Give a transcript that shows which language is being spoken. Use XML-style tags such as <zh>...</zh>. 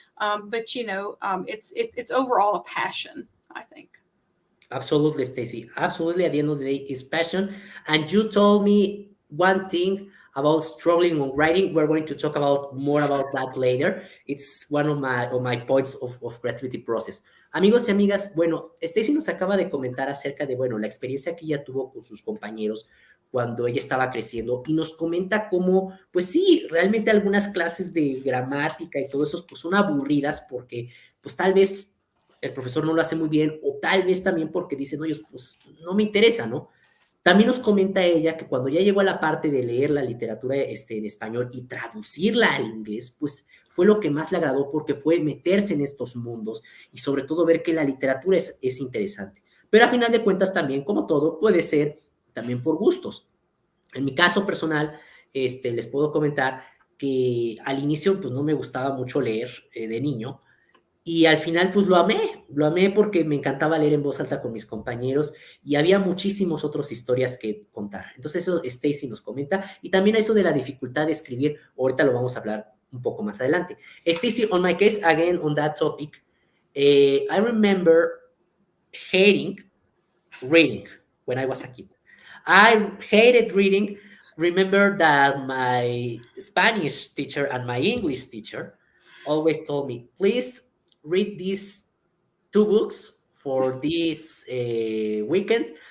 <en>But it's overall a passion, I think. Absolutely, Stacy. Absolutely. At the end of the day, it's passion. And you told me one thing about struggling on writing. We're going to talk about more about that later. It's one of my points of creativity process.</en> <es>Amigos y amigas, bueno, Stacy nos acaba de comentar acerca de, bueno, la experiencia que ella tuvo con sus compañeros cuando ella estaba creciendo, y nos comenta cómo, pues sí, realmente algunas clases de gramática y todo eso, pues son aburridas porque, pues tal vez el profesor no lo hace muy bien, o tal vez también porque dicen, oye, pues no me interesa, ¿no? También nos comenta ella que cuando ya llegó a la parte de leer la literatura en español y traducirla al inglés, pues fue lo que más le agradó, porque fue meterse en estos mundos y sobre todo ver que la literatura es interesante. Pero a final de cuentas también, como todo, puede ser también por gustos. En mi caso personal, les puedo comentar que al inicio pues no me gustaba mucho leer de niño, y al final, pues lo amé porque me encantaba leer en voz alta con mis compañeros y había muchísimas otras historias que contar. Entonces, eso Stacy nos comenta. Y también eso de la dificultad de escribir, ahorita lo vamos a hablar un poco más adelante.</es> <en>Stacy, on my case, again, on that topic, I remember hating reading when I was a kid. I hated reading. Remember that my Spanish teacher and my English teacher always told me, please read these two books for this weekend.</en>